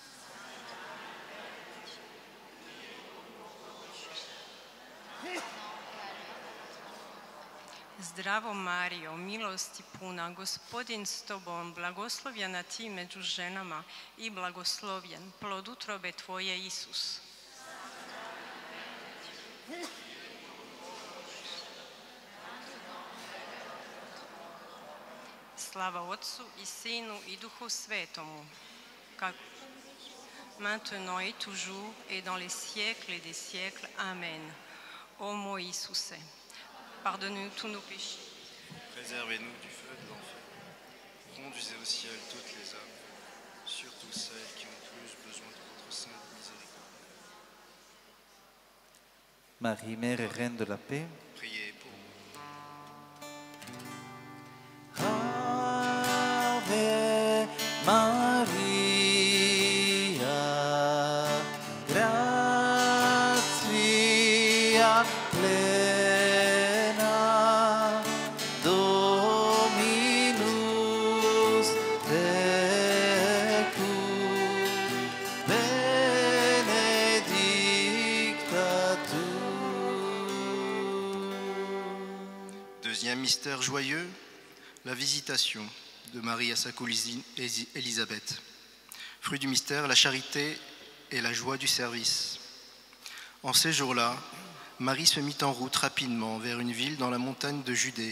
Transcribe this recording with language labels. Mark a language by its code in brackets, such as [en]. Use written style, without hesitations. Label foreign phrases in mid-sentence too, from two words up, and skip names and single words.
[hr] Zdravo Mario, milosti puna, Gospodin s tobom, blagoslovljena ti među ženama i blagoslovljen plod utrobe tvoje, Isus. Slava Otcu i Sinu i Duhu Svetomu, kako [fr] maintenant et toujours et dans les siècles et des siècles. Amen. Ô mon Iisuse, pardonne-nous tous nos péchés. Préservez-nous du feu de l'enfer. Conduisez au ciel toutes les âmes, surtout celles qui ont plus besoin de votre sainte miséricorde. Marie, Mère et Reine de la paix, Priez pour nous. [la] Ave Maria, gratia plena, Dominus tecum, benedicta tu. [fr] Deuxième mystère joyeux, la visitation de Marie à sa cousine Élisabeth. Fruit du mystère, la charité et la joie du service. En ces jours-là, Marie se mit en route rapidement vers une ville dans la montagne de Judée.